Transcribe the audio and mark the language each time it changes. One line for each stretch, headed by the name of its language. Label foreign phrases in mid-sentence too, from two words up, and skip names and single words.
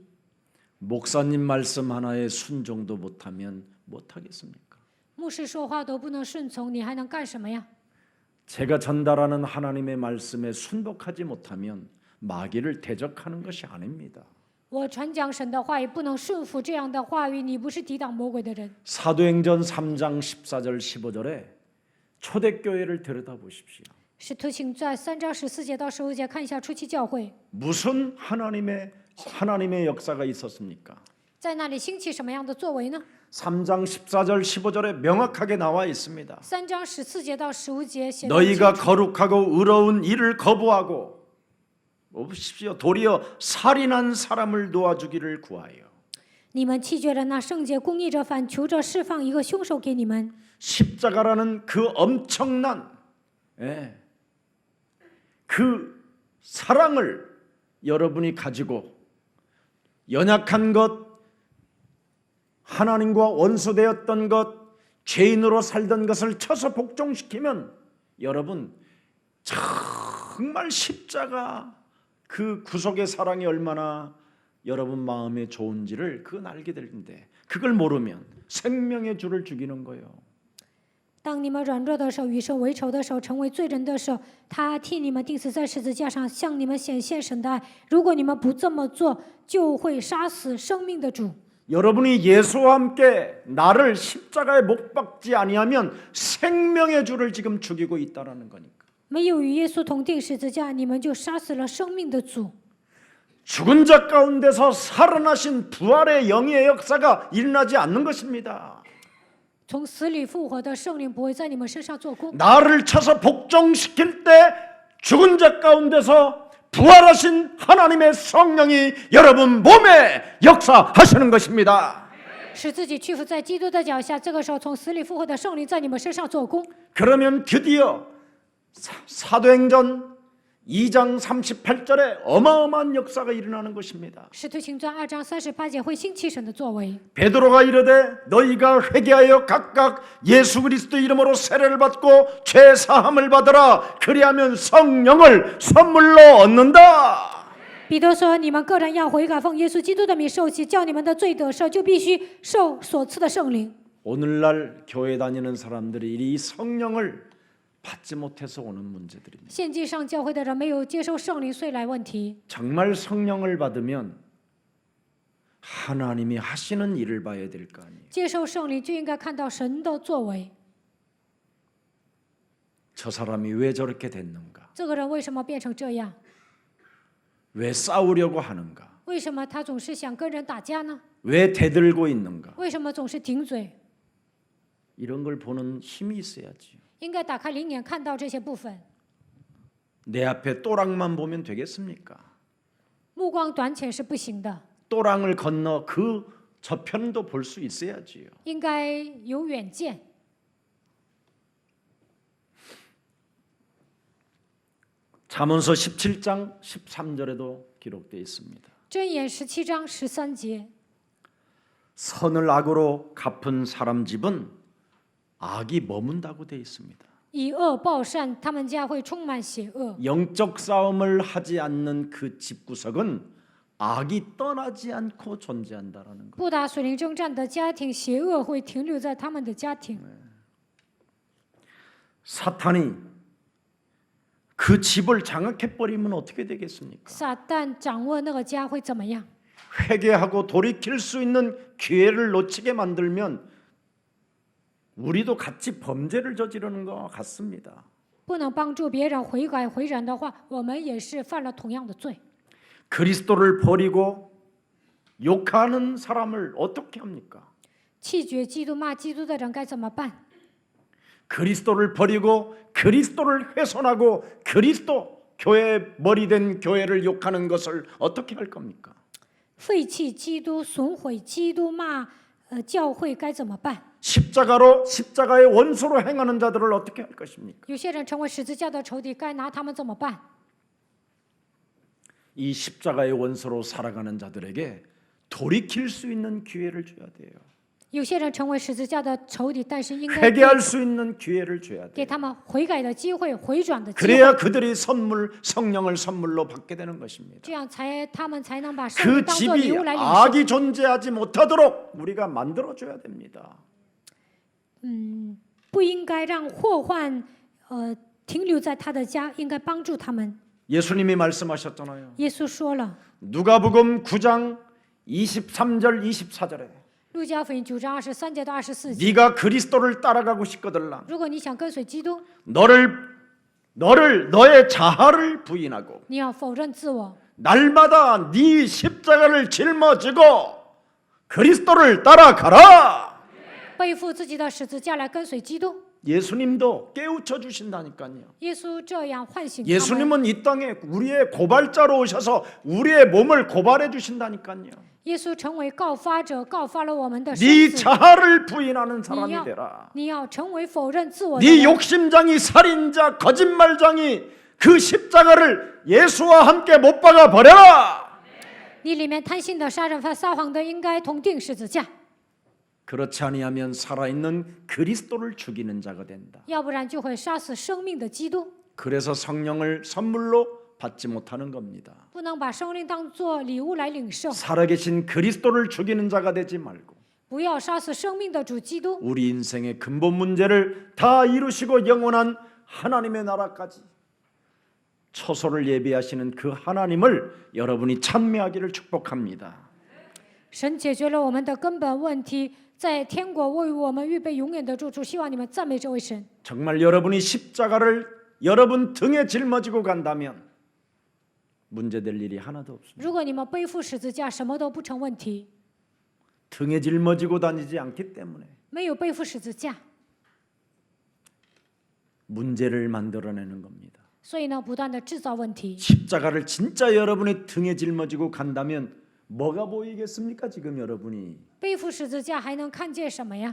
Korean: 목사님 말씀 하나에 순종도 못하면 못하겠습니까?
Chinese: 牧师说话都不能顺从，你还能干什么呀？
Korean: 제가 전달하는 하나님의 말씀에 순복하지 못하면 마귀를 대적하는 것이 아닙니다.
Chinese: 我传讲神的话语，不能顺服这样的话语，你不是抵挡魔鬼的人。
Korean: 사도행전 3장 14절 15절에 초대교회를 들여다보십시오.
Chinese: 使徒行传3章14节到15节，看一下初期教会，
Korean: 무슨 하나님의 역사가 있었습니까?
Chinese: 在那里兴起什么样的作为呢？
Korean: 3장 14절 15절에 명확하게 나와 있습니다.
Chinese: 3 章14节到15节写得
Korean: 너희가 거룩하고 의로운 일을 거부하고 보십시오. 도리어 살인한 사람을 도와주기를 구하여.
Chinese: 你们弃绝了那圣洁公义者，反求着释放一个凶手给你们。
Korean: 십자가라는 그 엄청난 그 사랑을 여러분이 가지고 연약한 것, 하나님과 원수되었던 것, 죄인으로 살던 것을 쳐서 복종시키면 여러분 정말 십자가 그 구속의 사랑이 얼마나 여러분 마음에 좋은지를 그건 알게 될 텐데 그걸 모르면 생명의 주를 죽이는 거예요.
Chinese: 当你们软弱的时候，与神为仇的时候，成为罪人的时候，他替你们钉死在十字架上，向你们显现神的爱。如果你们不这么做，就会杀死生命的主。
Korean: 여러분이 예수와 함께 나를 십자가에 못 박지 아니하면 생명의 주를 지금 죽이고 있다라는 거니까.
Chinese: 没有与耶稣同定十字架，你们就杀死了生命的主。
Korean: 죽은 자 가운데서 살아나신 부활의 영의 역사가 일어나지 않는 것입니다.
Chinese: 从死里复活的圣灵不会在你们身上做工。
Korean: 나를 쳐서 복종시킬 때 죽은 자 가운데서 부활하신 하나님의 성령이 여러분 몸에 역사하시는 것입니다.
Chinese: 使自己屈服在基督的脚下，这个时候从死里复活的圣灵在你们身上做工。
Korean: 그러면 드디어 사도행전 2장 38절에 어마어마한 역사가 일어나는 것입니다.
Chinese: 使徒行传2章38节会兴起神的作为。
Korean: 베드로가 이르되 너희가 회개하여 각각 예수 그리스도 이름으로 세례를 받고 죄 사함을 받으라. 그리하면 성령을 선물로 얻는다.
Chinese: 彼得说：“你们个人要悔改，奉耶稣基督的名受洗，叫你们的罪得赦，就必须受所赐的圣灵。”
Korean: 오늘날 교회 다니는 사람들이 이 성령을 받지 못해서 오는 문제들입니다.
Chinese: 现今上教会的人没有接受圣灵，所以来问题。
Korean: 정말 성령을 받으면 하나님이 하시는 일을 봐야 될 거 아니에요.
Chinese: 接受圣灵就应该看到神的作为。
Korean: 저 사람이 왜 저렇게 됐는가?
Chinese: 这个人为什么变成这样？
Korean: 왜 싸우려고 하는가?
Chinese: 为什么他总是想跟人打架呢？
Korean: 왜 대들고 있는가?
Chinese: 为什么总是顶嘴？
Korean: 이런 걸 보는 힘이 있어야지.
Chinese: 应该打开灵眼看到这些部分。
Korean: 내 앞에 또랑만 보면 되겠습니까?
Chinese: 目光短浅是不行的，
Korean: 또랑을 건너 그 저편도 볼 수 있어야지요.
Chinese: 应该有远见。
Korean: 잠언서 17장 13절에도 기록되어 있습니다.
Chinese: 箴言17章13节，
Korean: 선을 악으로 갚은 사람 집은 악이 머문다고 되어 있습니다.
Chinese: 以恶报善，他们家会充满邪恶。
Korean: 영적 싸움을 하지 않는 그 집구석은 악이 떠나지 않고 존재한다라는 것.
Chinese: 不打属灵征战的家庭，邪恶会停留在他们的家庭。
Korean: 사탄이 그 집을 장악해 버리면 어떻게 되겠습니까?
Chinese: 撒旦掌握那个家会怎么样？
Korean: 회개하고 돌이킬 수 있는 기회를 놓치게 만들면 우리도 같이 범죄를 저지르는 것 같습니다.
Chinese: 不能帮助别人悔改回转的话，我们也是犯了同样的罪。
Korean: 그리스도를 버리고 욕하는 사람을 어떻게 합니까?
Chinese: 弃绝基督、骂基督的人该怎么办？
Korean: 그리스도를 버리고 그리스도를 훼손하고 그리스도 교회 머리 된 교회를 욕하는 것을 어떻게 할 겁니까?
Chinese: 废弃基督、损毁基督、骂教会该怎么办？
Korean: 십자가의 원수로 행하는 자들을 어떻게 할 것입니까?
Chinese: 有些人成为十字架的仇敌，该拿他们怎么办？
Korean: 이 십자가의 원수로 살아가는 자들에게 돌이킬 수 있는 기회를 줘야 돼요.
Chinese: 有些人成为十字架的仇敌，但是应该
Korean: 회개할 수 있는 기회를 줘야
Chinese: 给
Korean: 돼요.
Chinese: 他们悔改的机会、回转的机会，
Korean: 그래야 그들이 성령을 선물로 받게 되는 것입니다.
Chinese: 这样他们才能把圣
Korean: 그
Chinese: 灵当作礼
Korean: 집이
Chinese: 物来领受。
Korean: 악이 존재하지 못하도록 우리가 만들어줘야 됩니다.
Chinese: 不应该让祸患停留在他的家，应该帮助他们。
Korean: 예수님이 말씀하셨잖아요.
Chinese: 耶稣说了，
Korean: 누가복음 9장 23절 24절에
Chinese: 路加福音9章23节到24节，
Korean: 네가 그리스도를 따라가고 싶거들라
Chinese: 如果你想跟随基督，
Korean: 너의 자아를 부인하고
Chinese: 你要否认自我，
Korean: 날마다 네 십자가를 짊어지고 그리스도를 따라가라.
Chinese: 背负自己的十字架来跟随基督。
Korean: 예수님도 깨우쳐 주신다니까요.
Chinese: 耶稣这样唤醒他们。
Korean: 예수님은 이 땅에 우리의 고발자로 오셔서 우리의 몸을 고발해 주신다니까요.
Chinese: 耶稣成为告发者，告发了我们的身
Korean: 네
Chinese: 子。
Korean: 자아를 부인하는 사람이
Chinese: 你要
Korean: 되라.
Chinese: 你要成为否认自我的
Korean: 네
Chinese: 人。
Korean: 욕심장이 살인자 거짓말장이 그 십자가를 예수와 함께 못 박아 버려라.
Chinese: 你里面贪心的、杀人犯、撒谎的，应该同定十字架，
Korean: 그렇지 아니하면 살아있는 그리스도를 죽이는 자가 된다.
Chinese: 要不然就会杀死生命的基督。
Korean: 그래서 성령을 선물로 받지 못하는 겁니다.
Chinese: 不能把生命当作礼物来领受，
Korean: 살아계신 그리스도를 죽이는 자가 되지 말고
Chinese: 不要杀死生命的主基督。
Korean: 우리 인생의 근본 문제를 다 이루시고 영원한 하나님의 나라까지 처소를 예비하시는 그 하나님을 여러분이 찬미하기를 축복합니다.
Chinese: 神解决了我们的根本问题，在天国为我们预备永远的住处。希望你们赞美这位神。
Korean: 정말 여러분이 십자가를 여러분 등에 짊어지고 간다면 문제될 일이 하나도 없습니다.
Chinese: 如果你们背负十字架，什么都不成问题。
Korean: 등에 짊어지고 다니지 않기 때문에
Chinese: 没有背负十字架，
Korean: 문제를 만들어내는 겁니다.
Chinese: 所以呢，不断的制造问题。
Korean: 십자가를 진짜 여러분이 등에 짊어지고 간다면 뭐가 보이겠습니까? 지금 여러분이
Chinese: 背负十字架还能看见什么呀？